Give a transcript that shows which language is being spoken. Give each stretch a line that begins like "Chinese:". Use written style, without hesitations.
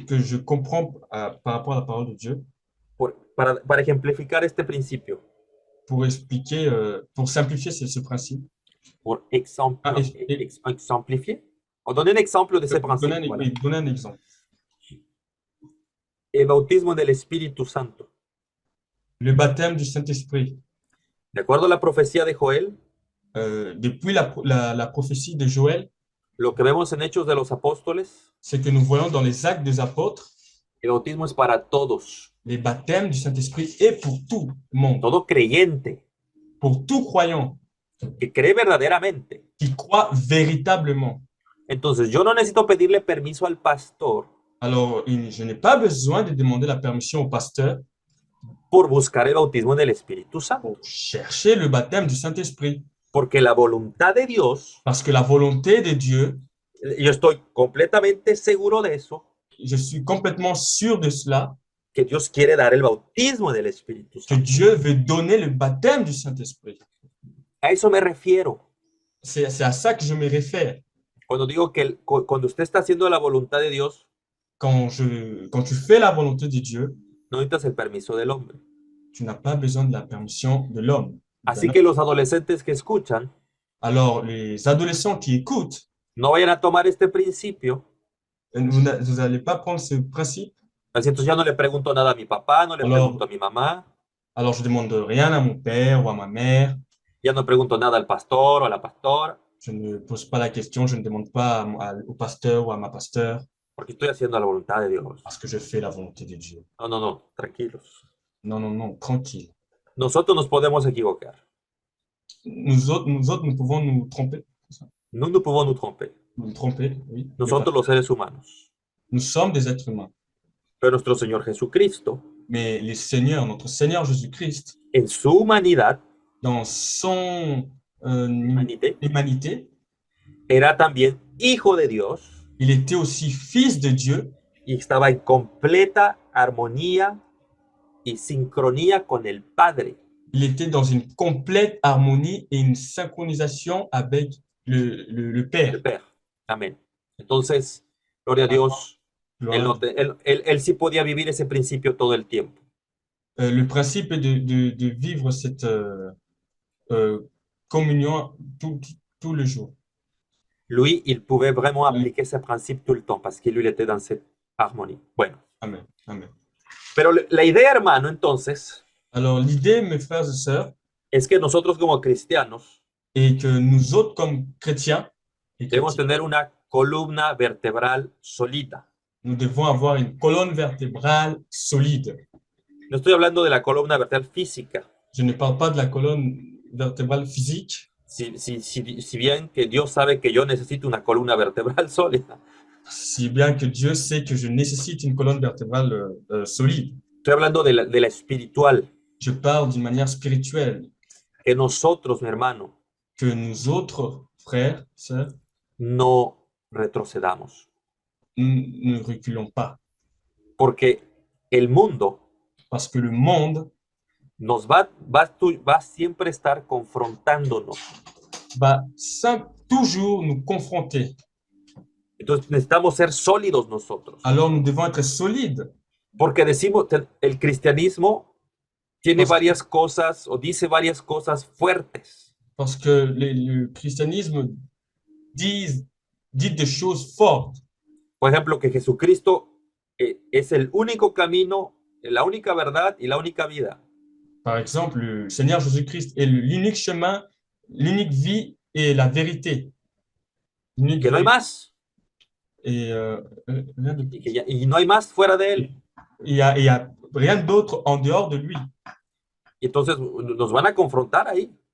French: que je comprends par rapport à la parole de Dieu,
Spanish: Para ejemplificar este principio,
French: pour expliquer, pour simplifier ce principe.
Spanish: por
French: Et exemplifier, o donner un exemple
Spanish: de ese
French: donner
Spanish: principio. Voilà.
French: donner un exemple.
Spanish: El bautismo del Espíritu Santo.
French: Le baptême du Saint-Esprit.
Spanish: De acuerdo a la profecía de Joel,
French: Depuis la prophétie de Joël,
Spanish: lo que vemos en Hechos de los Apóstoles,
French: c'est que nous voyons dans les actes des apôtres,
Spanish: el bautismo es para todos,
French: les baptêmes du Saint-Esprit est pour tout le monde,
Spanish: todo creyente
French: pour tout croyant
Spanish: que cree verdaderamente.
French: qui croit véritablement.
Spanish: Entonces, yo no necesito pedirle permiso al pastor
French: Alors, je n'ai pas besoin de demander la permission au pasteur
Spanish: por buscar el bautismo del Espíritu Santo,
French: pour chercher le baptême du Saint-Esprit.
Spanish: porque la voluntad de Dios,
French: Parce que la volonté de Dieu,
Spanish: yo estoy completamente seguro de eso,
French: je suis complètement sûr de cela,
Spanish: que Dios quiere dar el bautismo del Espíritu que Santo.
French: Dieu veut donner le baptême du Saint-Esprit.
Spanish: A eso me refiero.
French: C'est à ça que je me réfère.
Spanish: Cuando digo que cuando usted está haciendo la voluntad de Dios,
French: Quand tu fais la volonté de Dieu,
Spanish: no necesitas el permiso del hombre.
French: tu n'as pas besoin de la permission de l'homme.
Spanish: Así que los adolescentes que escuchan,
French: Alors, les adolescents qui écoutent,
Spanish: no vayan a tomar este principio.
French: vous n'allez pas prendre ce principe.
Spanish: Así, entonces ya no le pregunto nada a mi papá, no le pregunto a mi mamá,
French: Alors, je demande rien à mon père ou à ma mère.
Spanish: ya no pregunto nada al pastor o a la pastora,
French: Je ne pose pas la question, je ne demande pas au pasteur ou à ma pasteur
Spanish: porque estoy haciendo la voluntad de Dios.
French: parce que je fais la volonté de Dieu.
Spanish: No, no, no, tranquilos.
French: Non, non, non, tranquille.
Spanish: Nosotros nos podemos equivocar.
French: Nous pouvons nous tromper. Nous nous pouvons nous tromper. Nous tromper, oui.
Spanish: Nosotros los seres humanos.
French: Nous sommes des êtres humains.
Spanish: Pero nuestro Señor Jesucristo,
French: Mais notre Seigneur Jésus-Christ,
Spanish: en su humanidad,
French: dans son humanité, humanité,
Spanish: era también hijo de Dios
French: il était aussi fils de Dieu
Spanish: y estaba en completa armonía y sincronía con el Padre.
French: il était dans une complète harmonie et une synchronisation avec le Père.
Spanish: El Père. Amén. Entonces, gloria a Dios, él sí podía vivir ese principio todo el tiempo.
French: Le principe est de vivre cette communion tout le jour. Lui, il pouvait vraiment appliquer ce principe tout le temps parce que lui, il était dans cette harmonie.
Spanish: Bueno. Amen. Amen. Pero la idea, hermano, entonces,
French: Alors, l'idée, mes frères et sœurs,
Spanish: es que nosotros como cristianos
French: est que nous autres, comme chrétiens,
Spanish: debemos tener una columna vertebral solita.
French: Nous devons avoir une colonne vertébrale solide.
Spanish: No estoy hablando de la columna vertebral física.
French: Je ne parle pas de la colonne vertébrale physique,
Spanish: Si bien que Dios sabe que yo necesito una columna vertebral sólida.
French: si bien que Dieu sait que je nécessite une colonne vertébrale solide.
Spanish: Estoy hablando de la espiritual.
French: Je parle d'une manière spirituelle,
Spanish: Que nosotros, mi hermano,
French: que nous autres, frères, sœurs,
Spanish: no retrocedamos.
French: nous ne reculons pas.
Spanish: Porque el mundo
French: Parce que le monde
Spanish: va siempre estar confrontándonos.
French: va toujours nous confronter.
Spanish: Entonces necesitamos ser sólidos nosotros.
French: Alors nous devons être solides.
Spanish: Porque decimos, el cristianismo tiene
French: Parce,
Spanish: varias cosas o dice varias cosas fuertes.
French: parce que le christianisme dit des choses fortes.
Spanish: Por ejemplo, que Jesucristo es el único camino, la única verdad y la única vida.
French: Par exemple, le Seigneur Jésus-Christ est l'unique chemin, l'unique vie et la vérité.
Spanish: Y que no hay más.
French: Et, rien de plus.
Spanish: Y no hay más fuera de él.
French: Il y a rien d'autre en dehors de lui.
Spanish: Y entonces nos van a confrontar ahí.